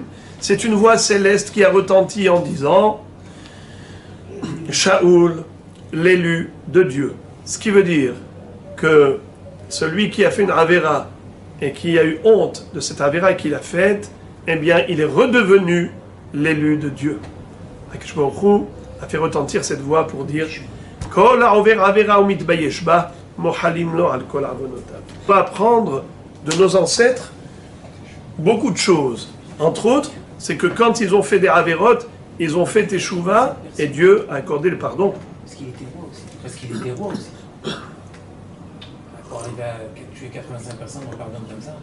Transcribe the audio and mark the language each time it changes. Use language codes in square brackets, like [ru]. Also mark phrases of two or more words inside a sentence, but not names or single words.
[fr] C'est une voix céleste qui a retenti en disant Shaoul, l'élu de Dieu. Ce qui veut dire que celui qui a fait une avéra et qui a eu honte de cette avéra qu'il a faite, eh bien, il est redevenu l'élu de Dieu. [he] הקדוש ברוך הוא [fr] a fait retentir cette voix pour dire [he] כל העובר עבירה ומתבייש בה מוחלים לו על כל עוונותיו. [fr] On va apprendre de nos ancêtres beaucoup de choses. Entre autres, c'est que quand ils ont fait des avérotes, ils ont fait teshuva et Dieu a accordé le pardon. Parce qu'il était roi aussi. Parce qu'il était roi aussi. Quand il a tué 85 personnes, on pardonne comme ça.